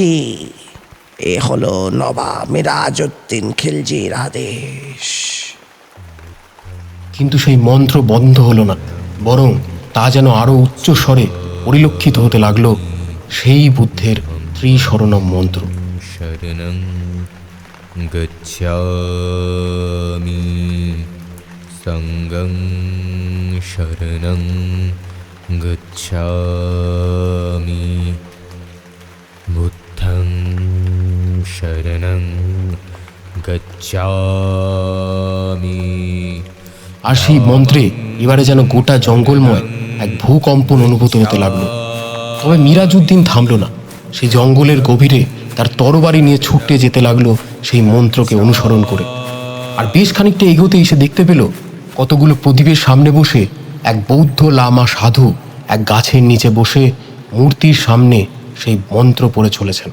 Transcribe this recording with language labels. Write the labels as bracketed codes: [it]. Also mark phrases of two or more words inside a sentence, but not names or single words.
[bn] এ হলো নবাব মিরাজউদ্দিন খিলজির আদেশ। কিন্তু সেই মন্ত্র বন্ধ হলো না, বরং তা যেন আরো উচ্চ স্বরে পরিলক্ষিত হতে লাগলো সেই বুদ্ধের ত্রিশরণম মন্ত্র। [pi] শরণং গচ্ছামি সঙ্গং শরণং গচ্ছামি বুদ্ধং শরণং গচ্ছামি। [bn] আর সেই মন্ত্রে এবারে যেন গোটা জঙ্গলময় এক ভূকম্পন অনুভূত হতে লাগলো। তবে মিরাজউদ্দিন থামল না। সেই জঙ্গলের গভীরে তার তরবারি নিয়ে ছুটে যেতে লাগলো সেই মন্ত্রকে অনুসরণ করে। আর বেশ খানিকটা এগোতেই সে দেখতে পেল কতগুলো প্রদীপের সামনে বসে এক বৌদ্ধ লামা সাধু এক গাছের নিচে বসে মূর্তির সামনে সেই মন্ত্র পড়ে চলেছেন।